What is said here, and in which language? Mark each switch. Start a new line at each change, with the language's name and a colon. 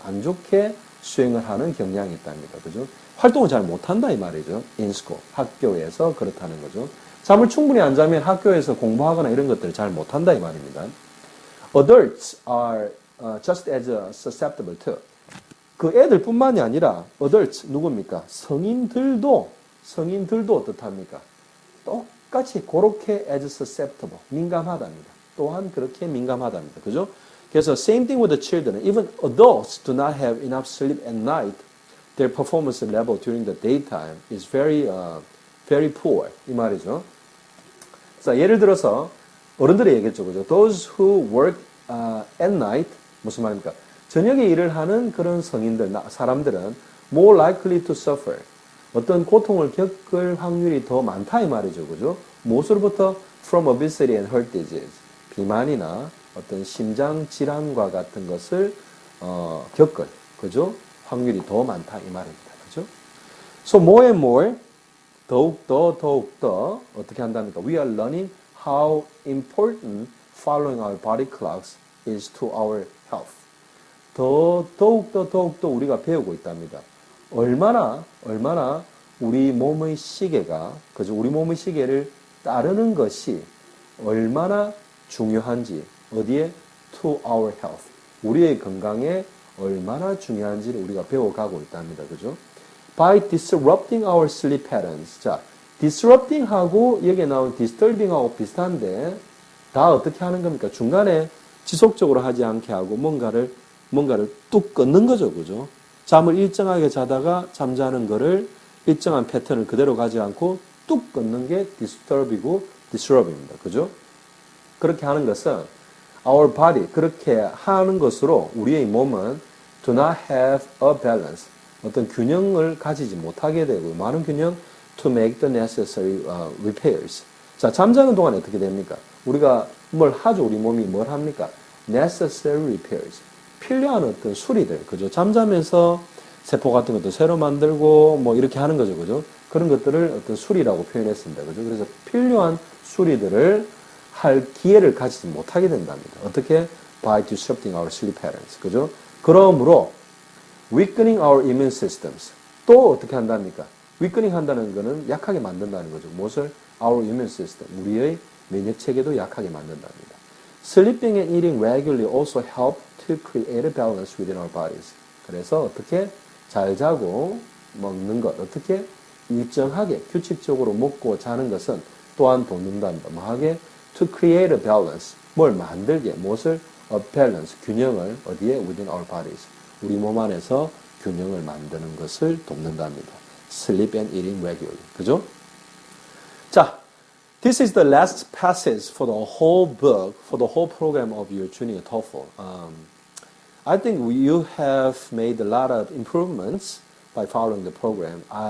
Korean: 안 좋게 수행을 하는 경향이 있답니다. 그죠? 활동을 잘 못한다 이 말이죠.
English: in school.
Korean: 학교에서 그렇다는 거죠. 잠을 충분히 안 자면 학교에서 공부하거나 이런 것들을 잘 못한다 이 말입니다.
English: Adults are just as susceptible to.
Korean: 그 애들뿐만이 아니라 adults 누굽니까? 성인들도 어떻답니까? 똑같이 그렇게
English: as susceptible
Korean: 민감하답니다. 또한 그렇게 민감하답니다. 그죠? 그래서
English: same thing with the children. Even adults do not have enough sleep at night. Their performance level during the daytime is very poor.
Korean: 이 말이죠. 자, 예를 들어서 어른들이 얘기했죠. 그죠?
English: Those who work at night
Korean: 무슨 말입니까? 저녁에 일을 하는 그런 성인들, 사람들은
English: more likely to suffer.
Korean: 어떤 고통을 겪을 확률이 더 많다 이 말이죠. 그죠? 무엇으로부터?
English: From obesity and heart disease.
Korean: 비만이나 어떤 심장 질환과 같은 것을 겪을, 그죠? 확률이 더 많다 이 말입니다. 그죠?
English: So more and more,
Korean: 더욱더 어떻게 한답니까?
English: We are learning how important following our body clocks is to our health.
Korean: 더욱더 우리가 배우고 있답니다. 얼마나 우리 몸의 시계가, 그죠? 우리 몸의 시계를 따르는 것이 얼마나 중요한지, 어디에?
English: To our health.
Korean: 우리의 건강에 얼마나 중요한지를 우리가 배워가고 있답니다. 그죠?
English: By disrupting our sleep patterns.
Korean: 자, disrupting하고 여기에 나온 disturbing하고 비슷한데, 다 어떻게 하는 겁니까? 중간에 지속적으로 하지 않게 하고 뭔가를 뚝 끊는 거죠. 그죠? 잠을 일정하게 자다가 잠자는 거를 일정한 패턴을 그대로 가지 않고 뚝 끊는 게 disturb이고 disrupt입니다. 그죠? 그렇게 하는 것은
English: our body,
Korean: 그렇게 하는 것으로 우리의 몸은
English: do not have a balance,
Korean: 어떤 균형을 가지지 못하게 되고, 많은 균형
English: to make the necessary repairs.
Korean: 자, 잠자는 동안에 어떻게 됩니까? 우리가 뭘 하죠? 우리 몸이 뭘 합니까?
English: necessary repairs.
Korean: 필요한 어떤 수리들, 그죠? 잠자면서 세포 같은 것도 새로 만들고, 뭐, 이렇게 하는 거죠, 그죠? 그런 것들을 어떤 수리라고 표현했습니다, 그죠? 그래서 필요한 수리들을 할 기회를 가지지 못하게 된답니다. 어떻게?
English: By disrupting our sleep patterns,
Korean: 그죠? 그러므로,
English: weakening our immune systems.
Korean: 또 어떻게 한답니까? weakening 한다는 거는 약하게 만든다는 거죠. 무엇을?
English: Our immune system.
Korean: 우리의免疫체계도 약하게 만든답니다.
English: Sleeping and eating regularly also help to create a balance within our bodies.
Korean: 그래서 어떻게 잘 자고 먹는 것, 어떻게 일정하게 규칙적으로 먹고 자는 것은 또한 돕는답니다. 뭐하게?
English: To create a balance.
Korean: 뭘 만들게, 무엇을?
English: A balance,
Korean: 균형을 어디에?
English: Within our bodies.
Korean: 우리 몸 안에서 균형을 만드는 것을 돕는답니다.
English: Sleep and eating regularly.
Korean: 그죠?
English: 자, this is the last passage for the whole book, for the whole program of your junior TOEFL. I think you have made a lot of improvements by following the program.